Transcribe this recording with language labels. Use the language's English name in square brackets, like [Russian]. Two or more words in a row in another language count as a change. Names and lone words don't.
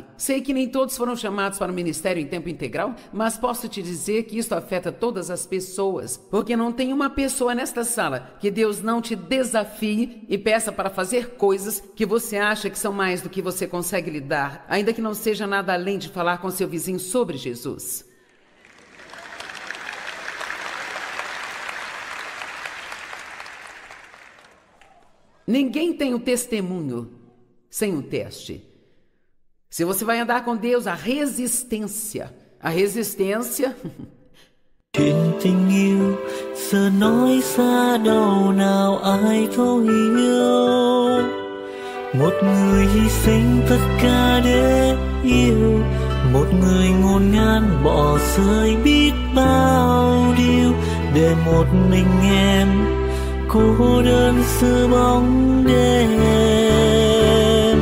[Portuguese] Sei que nem todos foram chamados para o ministério em tempo integral, mas posso te dizer que isso afeta todas as pessoas, porque não tem uma pessoa nesta sala que Deus não te desafie e peça para fazer coisas que você acha que são mais do que você consegue lidar, ainda que não seja nada além de falar com seu vizinho sobre Jesus. Ninguém tem o testemunho sem um teste. Se você vai andar com Deus, a resistência. [Vietnamese] Chuyện tình yêu giờ nói xa đâu nào ai thấu hiểu. Một người hy sinh tất cả để yêu, một người ngổn ngang bỏ rơi biết bao điều để một mình em cô đơn giữa bóng đêm.